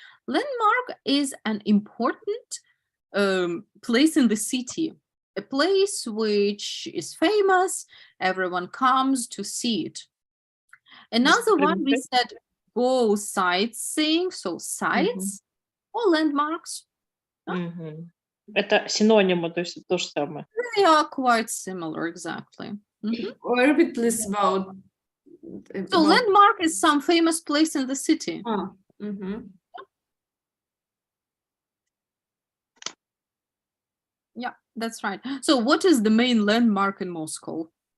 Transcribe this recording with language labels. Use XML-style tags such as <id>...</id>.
<en>Landmark is an important place in the city, a place which is famous. Everyone comes to see it. Another one we said go sightseeing, so sites or landmarks.</en> <ru>Это синонимы, то есть это то же самое.</ru> <en>They are quite similar, exactly. Or a bit less about. So landmark is some famous place in the city. Yeah, that's right. So what is the main landmark in Moscow?</en>